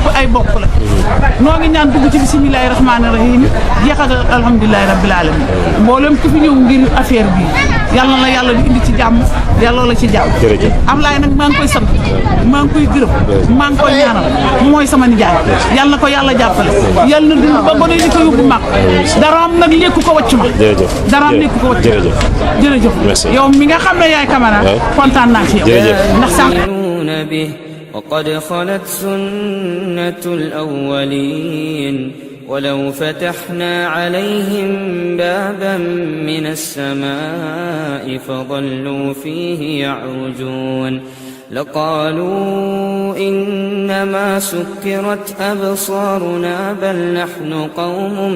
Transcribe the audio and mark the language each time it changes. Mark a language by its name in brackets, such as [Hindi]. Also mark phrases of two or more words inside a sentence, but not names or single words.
[Wolof] ay bokk la noo ngi ñaan dugg ci [Arabic] بسم الله الرحمن الرحيم [Wolof] jeex ak [Arabic] الحمد لله رب العالمين [Wolof] mboolem ku fi ñëw ngir affaire bi yàlla na la yàlla di indi ci jàmm yàlla la ci jàmm Ablaye nag maa ngi koy sant maa ngi koy gërëm maa ngi koy ñaanal mooy sama nijaay yàlla na ko yàlla jàppale yàlla na dund ba gone di ko yóbbu mag daraam nag lékku ko wàcc ma daraam lékku ko wàcc jërëjëf yow mi nga xam ne yaay Camara kontaan naa ci yow ndax sànq [Arabic] به وقد خلت سنة الأولين ولو فتحنا عليهم بابا من السماء فظلوا فيه يعرجون لقالوا إنما سكرت أبصارنا بل نحن قوم